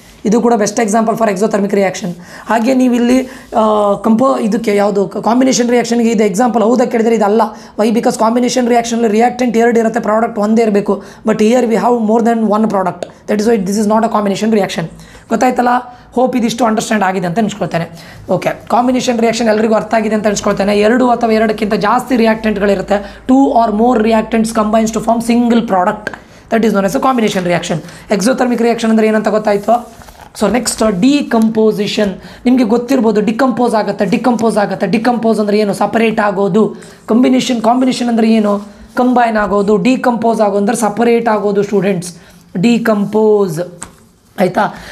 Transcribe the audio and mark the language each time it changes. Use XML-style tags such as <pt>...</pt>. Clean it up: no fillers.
<kn>ಇದು ಕೂಡ</kn> <en>Best example for exothermic reaction.</en> <kn>ಹಾಗೆ ನೀವು ಇಲ್ಲಿ ಇದಕ್ಕೆ ಯಾವುದು ಕಾಂಬಿನೇಷನ್ ರಿಯಾಕ್ಷನ್ಗೆ ಇದು ಎಕ್ಸಾಂಪಲ್ ಹೌದಾ ಕೇಳಿದರೆ ಇದಲ್ಲ. ವೈ? ಬಿಕಾಸ್ ಕಾಂಬಿನೇಷನ್ ರಿಯಾಕ್ಷನಲ್ಲಿ ರಿಯಾಕ್ಟೆಂಟ್ 2 ಇರುತ್ತೆ, ಪ್ರಾಡಕ್ಟ್ ಒಂದೇ ಇರಬೇಕು.</kn> <en>But here we have more than 1 product. That is why this is not a combination reaction.</en> <kn>ಗೊತ್ತಾಯ್ತಲ್ಲ? ಹೋಪ್ ಇದಿಷ್ಟು ಅಂಡರ್ಸ್ಟ್ಯಾಂಡ್ ಆಗಿದೆ ಅಂತ ಅನ್ಸ್ಕೊಳ್ತೇನೆ. ಓಕೆ, ಕಾಂಬಿನೇಷನ್ ರಿಯಾಕ್ಷನ್ ಎಲ್ಲರಿಗೂ ಅರ್ಥ ಆಗಿದೆ ಅಂತ ಅನ್ಸ್ಕೊಳ್ತೇನೆ. 2 ಅಥವಾ 2ಕ್ಕಿಂತ ಜಾಸ್ತಿ ರಿಯಾಕ್ಟೆಂಟ್ಗಳಿರುತ್ತೆ.</kn> <en>2 or more reactants combines to form single product. That is known as a combination reaction.</en> <kn>Exothermic reaction ಅಂದರೆ ಏನಂತ ಗೊತ್ತಾಯಿತು. So next decomposition. ನಿಮಗೆ ಗೊತ್ತಿರ್ಬೋದು, ಡಿಕಂಪೋಸ್ ಆಗುತ್ತೆ. ಡಿಕಂಪೋಸ್ ಅಂದರೆ ಏನು? ಸಪರೇಟ್ ಆಗೋದು. ಕಾಂಬಿನೇಷನ್ ಅಂದರೆ ಏನು? ಕಂಬೈನ್ ಆಗೋದು. ಡಿಕಂಪೋಸ್ ಆಗೋದು ಅಂದರೆ ಸಪರೇಟ್ ಆಗೋದು ಸ್ಟೂಡೆಂಟ್ಸ್. ಡಿಕಂಪೋಸ್ ಆಯಿತಾ?</kn>